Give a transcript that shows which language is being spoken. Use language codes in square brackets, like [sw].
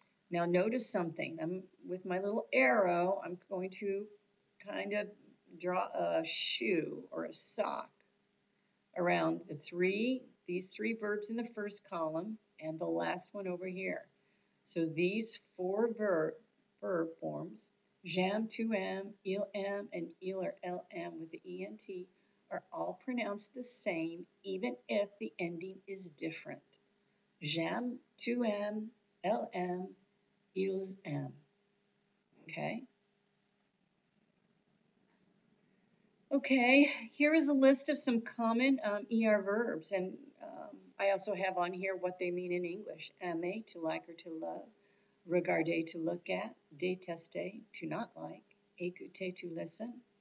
[en] Now notice something. With my little arrow, I'm going to kind of draw a shoe or a sock around these three verbs in the first column and the last one over here. So these four verb forms, [fr] j'aime, tu aimes, il aime, [en] and il or [fr] elle aime [en] with the ENT are all pronounced the same, even if the ending is different. [fr] J'aime, tu aimes, elle aime, ils aiment. [en] Okay? Okay, here is a list of some common ER verbs, and I also have on here what they mean in English. Aimer, to like or to love. Regarder, to look at. Détester, to not like. Écouter, to listen.